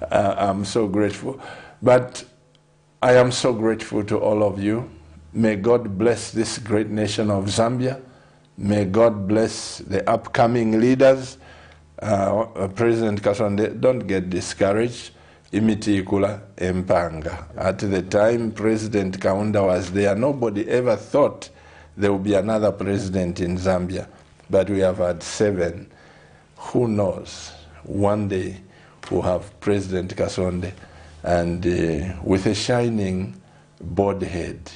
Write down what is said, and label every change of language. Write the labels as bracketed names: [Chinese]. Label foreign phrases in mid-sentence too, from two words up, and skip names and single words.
[English] I'm so grateful. But I am so grateful to all of you. May God bless this great nation of Zambia. May God bless the upcoming leaders. President Kasonde, don't get discouraged. [Bemba] Imiti ikula empanga. [English] At the time President Kaunda was there, nobody ever thought there would be another president in Zambia. But we have had 7. Who knows? One day we'll have President Kasonde, and with a shining bald head.